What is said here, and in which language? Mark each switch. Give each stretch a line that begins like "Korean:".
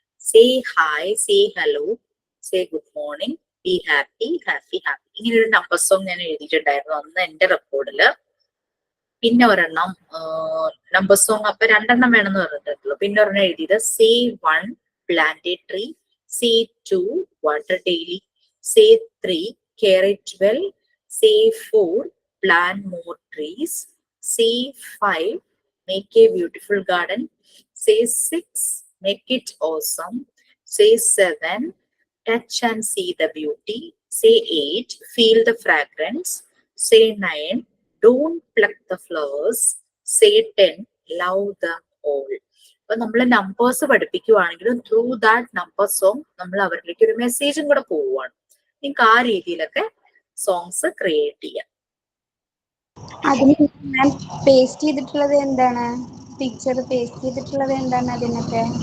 English: Say hi, say hello, say good morning, be happy, happy, happy.
Malayalam: ഇങ്ങനെ ഒരു number song ഞാൻ എഴുതിയിട്ടുണ്ടായിരുന്നു അന്ന് എന്റെ റെക്കോർഡില്. പിന്നെ ഒരെണ്ണം നമ്പർ സോങ് അപ്പൊ 2 വേണമെന്ന് പറഞ്ഞിട്ടുള്ളൂ. പിന്നെ ഒരെണ്ണം എഴുതിയത്
English: Say 1, plant a tree. Say 2, water daily. Say 3, care it well. Say 4, plant more trees. Say 5, make a beautiful garden. Say 6, make it awesome. Say 7, touch and see the beauty. Say 8, feel the fragrance. Say 9, don't pluck the flowers. Say 10, love them all.
Malayalam: അപ്പൊ നമ്മൾ numbers പഠിപ്പിക്കുവാണെങ്കിലും through that number song നമ്മൾ അവരിലേക്ക് ഒരു മെസ്സേജും കൂടെ പോവുകയാണ്. നിങ്ങൾക്ക് ആ രീതിയിലൊക്കെ സോങ്സ് ക്രിയേറ്റ് ചെയ്യാം. അതിന് ഞാൻ പേസ്റ്റ് ചെയ്തിട്ടുള്ളത് എന്താണ്? പിക്ചർ പേസ്റ്റ് ചെയ്തിട്ടുള്ളത് എന്താണ് അതിനൊക്കെ?